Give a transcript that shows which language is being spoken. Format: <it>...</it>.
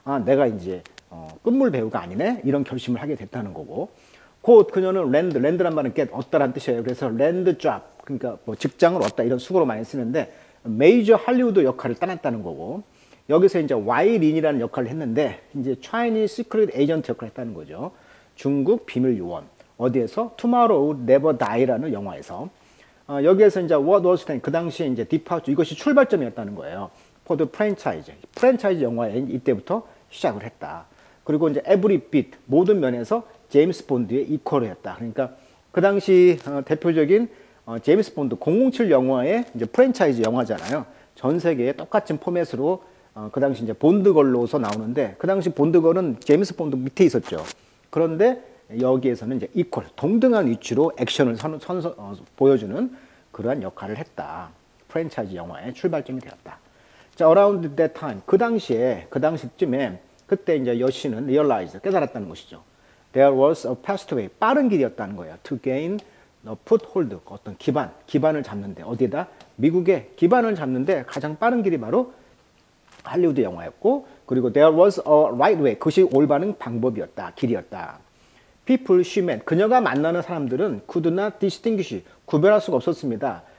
<ko>내가 이제 끝물 배우가 아니네? 이런 결심을 하게 됐다는 거고, 곧 그녀는 랜드란 말은 얻다란 뜻이에요. 그래서 랜드 잡, 그러니까 뭐 직장을 얻다 이런 수고로 많이 쓰는데 메이저 할리우드 역할을 떠났다는 거고, 여기서 이제 와이린이라는 역할을 했는데 이제</ko> <en>Chinese Secret Agent</en> <ko>역할을 했다는 거죠. 중국 비밀 요원. 어디에서?</ko> <en>Tomorrow Never Die라는 영화에서.</en> <ko>여기에서 이제</ko> <en>What was then</en> <ko>그 당시에 이제 디파우처 이것이 출발점이었다는 거예요.</ko> <en>For the franchise.</en> <ko>프랜차이즈 영화에 이때부터 시작을 했다. 그리고 이제</ko> <en>Every Bit</en> <ko>모든 면에서 제임스 본드의 이퀄을 했다. 그러니까 그 당시 대표적인 제임스 본드 007 영화의 이제 프랜차이즈 영화잖아요. 전 세계에 똑같은 포맷으로 그 당시 이제 본드걸로서 나오는데 그 당시 본드걸은 제임스 본드 밑에 있었죠. 그런데 여기에서는 이제 이퀄 동등한 위치로 액션을 보여주는 그러한 역할을 했다. 프랜차이즈 영화의 출발점이 되었다. 자,</ko> <en>around that time</en> <ko>그 당시쯤에 그때 이제 여신은 realized 깨달았다는 것이죠.</ko> <en>There was a fast way</en> <ko>빠른 길이었다는 거예요.</ko> <en>To gain a foothold</en> <ko>어떤 기반을 잡는데 어디에다 미국의 기반을 잡는데 가장 빠른 길이 바로 할리우드 영화였고 그리고</ko> <en>there was a right way</en> <ko>그것이 올바른 방법이었다 길이었다.</ko> <en>People she met</en> <ko>그녀가 만나는 사람들은</ko> <en>could not distinguish</en> <ko>구별할 수가 없었습니다.</ko>